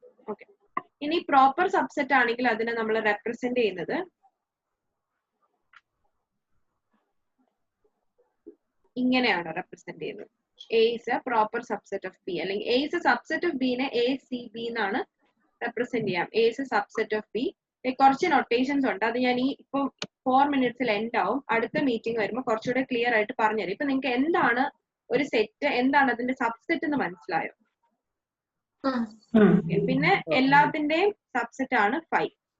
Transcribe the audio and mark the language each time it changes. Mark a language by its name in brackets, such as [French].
[Malayalam] Okay, ഇനി proper subset ആണെങ്കിൽ അതിനെ നമ്മൾ റെപ്രസെന്റ് ചെയ്യുന്നത് ഇങ്ങനെയാണ് റെപ്രസെന്റ് ചെയ്യുന്നത്. [English] A is a proper subset of B, [Malayalam] അല്ലെങ്കിൽ [English] A is a subset of B നെ A, C, B [Malayalam] എന്നാണ് റെപ്രസെന്റ് ചെയ്യാം. [English] A is a subset of B. [Malayalam] കുറച്ച് നൊട്ടേഷൻസ് ഉണ്ട്, അത് ഞാൻ ഈ ഇപ്പം 4 മിനിറ്റ്സിൽ എൻഡ് ആവും. അടുത്ത മീറ്റിംഗ് വരുമ്പോൾ കുറച്ചുകൂടെ ക്ലിയർ ആയിട്ട് പറഞ്ഞുതരാം. ഇപ്പൊ നിങ്ങൾക്ക് എന്താണ് ഒരു സെറ്റ്, എന്താണ് അതിന്റെ സബ്സെറ്റ് എന്ന് മനസ്സിലായോ? പിന്നെ എല്ലാത്തിന്റെയും സബ്സെറ്റ് ആണ് 5.